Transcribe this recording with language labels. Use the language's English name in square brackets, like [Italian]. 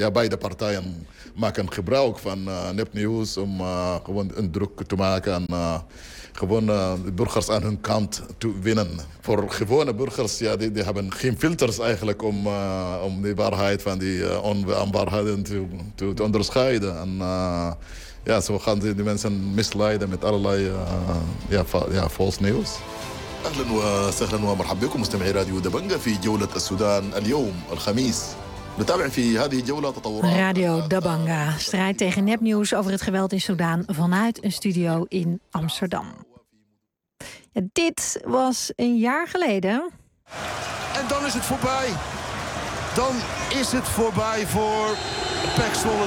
[Dutch] Beide partijen maken gebruik van nepnieuws om gewoon een druk te maken en gewoon de burgers aan hun kant te winnen. Voor gewone burgers, die hebben geen filters eigenlijk om die waarheid van die onwaarheden te onderscheiden. En zo gaan die mensen misleiden met allerlei vals nieuws. [Arabic] أهلاً وسهلاً ومرحباً بكم مستمعي راديو دبنجا في جولة السودان اليوم الخميس. [Dutch] Radio Dabanga, strijd tegen nepnieuws over het geweld in Soedan vanuit een studio in Amsterdam. Ja, dit was een jaar geleden. En dan is het voorbij. Dan is het voorbij voor PEC Zwolle.